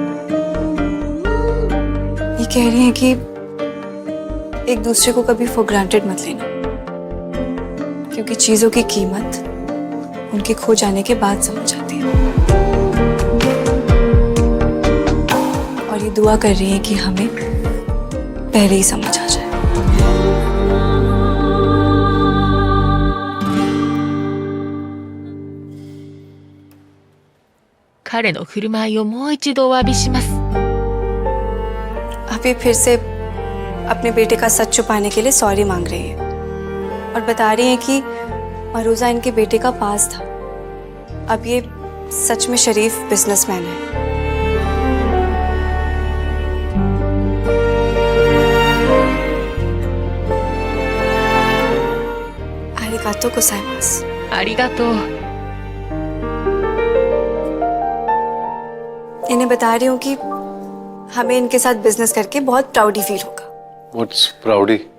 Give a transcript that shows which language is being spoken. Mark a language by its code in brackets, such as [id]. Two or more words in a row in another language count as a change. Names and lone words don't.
[hi] ये कह रही हैं कि एक दूसरे को कभी [en] for granted [hi] मत लेना, क्योंकि चीजों की कीमत उनके खो जाने के बाद समझ आती है। और ये दुआ कर रही है कि हमें पहले ही समझ आ जाए। [ja] 彼の振る舞いをもう一度お詫びします。 [hi] अभी फिर से अपने बेटे का सच छुपाने के लिए सॉरी मांग रही है और बता रही है कि मरूजा इनके बेटे का पास था। अब ये सच में शरीफ बिजनेसमैन है। [ja] ありがとうございます. ありがとう。 [hi] इन्हें बता रही हूँ कि हमें इनके साथ बिजनेस करके बहुत [en] proudy feel [hi] होगा। [en] What's प्राउडी?